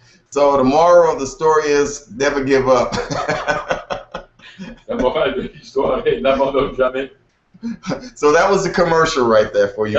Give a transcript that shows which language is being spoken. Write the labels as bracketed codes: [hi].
[en] So the moral of the story is never give up. [fr] La morale de l'histoire est n'abandonne jamais. [en] So that was the commercial right there for you.